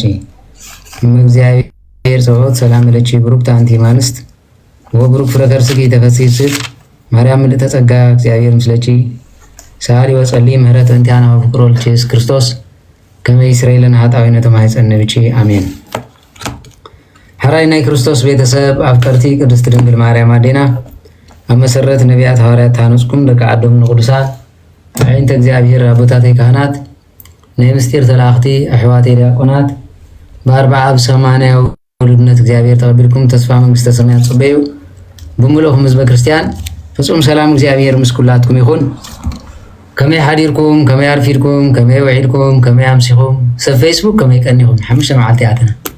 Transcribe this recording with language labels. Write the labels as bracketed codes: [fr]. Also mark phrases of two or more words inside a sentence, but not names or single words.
[gez] እግዚአብሔር ጸሎት ሰላም ለኪ ብሩክት አንቲ እምአንስት ወብሩክ ፍሬ ከርሥኪ ተፈሥሒ ፍስሕት ማርያም ምልዕተ ጸጋ እግዚአብሔር ምስለኪ ሰአሊ ወጸልዪ ምህረተ እንቲአነ ወፍቅሮ ለኢየሱስ ክርስቶስ ከመ ይስረይ ለነ ኃጣውኢነ ተማኅፀነ ብኪ አሜን። [ti] ሐራይ ናይ ክርስቶስ ቤተሰብ አፍቀርቲ ቅድስት ድንግል ማርያም አዴና ኣብ መሰረት ነቢያት ሐዋርያት ታነጽኩም ደቂ ዓዶም ንቅዱሳት ዓይንተ እግዚአብሔር አቦታተይ ካህናት ናይ ምስጢር ተላእኽቲ ኣሕዋተይ ዲያቆናት በአርባዓ ብሰማንያ ውሉድነት እግዚአብሔር ተቐቢልኩም ተስፋ መንግሥተ ሰማያት ጽበዩ ብምልኹም ህዝበ ክርስቲያን ፍጹም ሰላም እግዚአብሔር ምስ ኩላትኩም ይኹን። ከመይ ሓዲርኩም ከመይ ኣርፊድኩም ከመይ ውዒድኩም ከመይ ኣምሲኹም ሰብ ፌስቡክ ከመይ ቀኒኹም ሓሙሽተ መዓልቲ ኣተና